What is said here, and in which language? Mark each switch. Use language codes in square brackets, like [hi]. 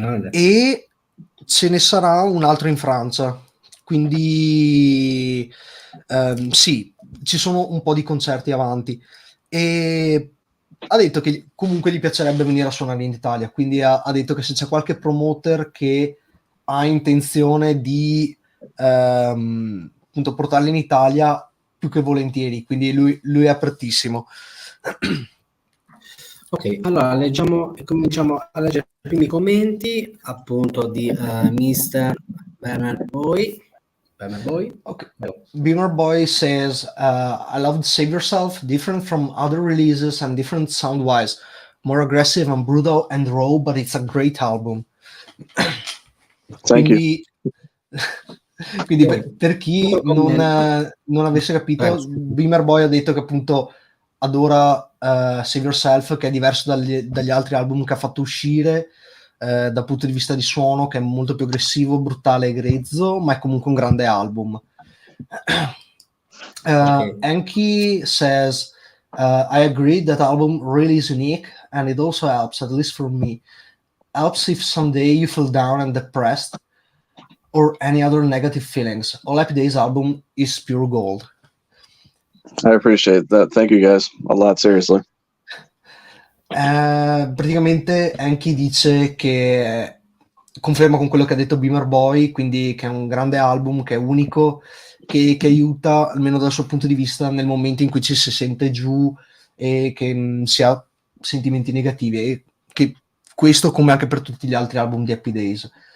[it] e ce ne sarà un altro in Francia, quindi sì, ci sono un po' di concerti avanti e ha detto che comunque gli piacerebbe venire a suonare in Italia, quindi ha detto che se c'è qualche promoter che ha intenzione di appunto portarli in Italia, più che volentieri, quindi lui è apertissimo. Ok, allora cominciamo a leggere i primi commenti appunto di Mr. Bernard Boy. [en] Okay. Beamer Boy says, I love Save Yourself, different from other releases and different sound-wise, more aggressive and brutal and raw, but it's a great album. Thank [it] quindi per chi non avesse capito, Beamer Boy ha detto che appunto adora Save Yourself, che è diverso dagli altri album che ha fatto uscire dal punto di vista di suono, che è molto più aggressivo, brutale e grezzo, ma è comunque un grande album. [en] Enki says, I agree that album really is unique and it also helps, at least for me, helps if someday you feel down and depressed or any other negative feelings. All Happy Days album is pure gold. I appreciate that. Thank you guys a lot, seriously. [it] Praticamente Enki dice che conferma con quello che ha detto Beamer Boy, quindi che è un grande album, che è unico, che aiuta, almeno dal suo punto di vista, nel momento in cui ci si sente giù e che si ha sentimenti negativi, e che questo come anche per tutti gli altri album di Happy Days.